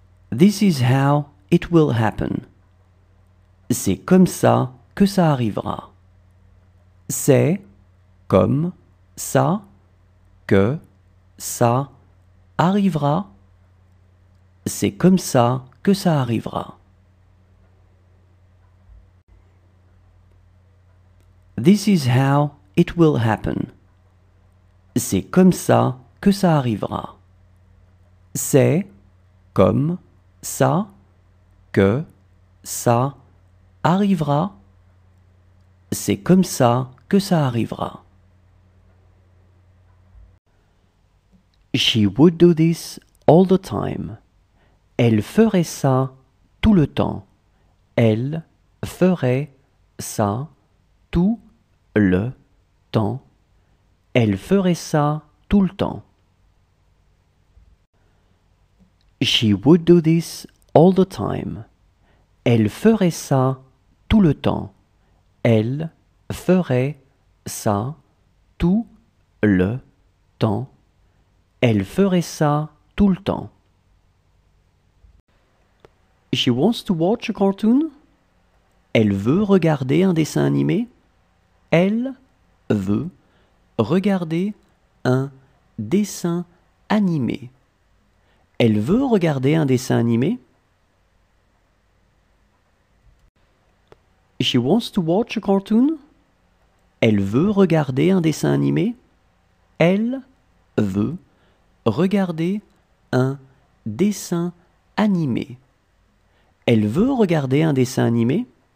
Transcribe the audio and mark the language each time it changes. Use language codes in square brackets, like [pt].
[en] This is how it will happen. [fr] C'est comme ça que ça arrivera. C'est comme ça que ça arrivera. C'est comme ça que ça arrivera. [en] This is how it will happen. [fr] C'est comme ça que ça arrivera. C'est comme ça que ça arrivera. C'est comme ça que ça arrivera. [en] She would do this all the time. [fr] Elle ferait ça tout le temps. Elle ferait ça tout le temps. Elle ferait ça tout le temps. [en] She would do this all the time. [fr] Elle ferait ça tout le temps. Elle ferait ça tout le temps. Elle ferait ça tout le temps. [en] She wants to watch a cartoon. [fr] Elle veut regarder un dessin animé. Elle veut regarder un dessin animé. Elle veut regarder un dessin animé. [en] She wants to watch a cartoon. [fr] Elle veut regarder un dessin animé. Elle veut regarder un dessin animé. Elle veut regarder un dessin animé.